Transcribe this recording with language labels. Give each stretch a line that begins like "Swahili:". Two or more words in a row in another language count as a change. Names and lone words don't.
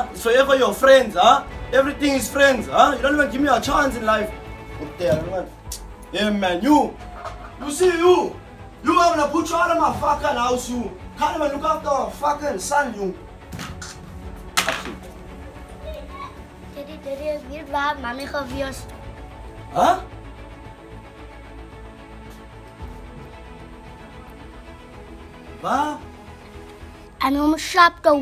English: It's forever your friends, huh? Everything is friends, huh? You don't even give me a chance in life. Up there, man. Yeah, man, you see you. You having to put you out of my fucking house, you. Can't even look after our fucking son, you. Daddy,
Afrikaans: weer waar mami gewees. Huh? Waar? En om shop toe.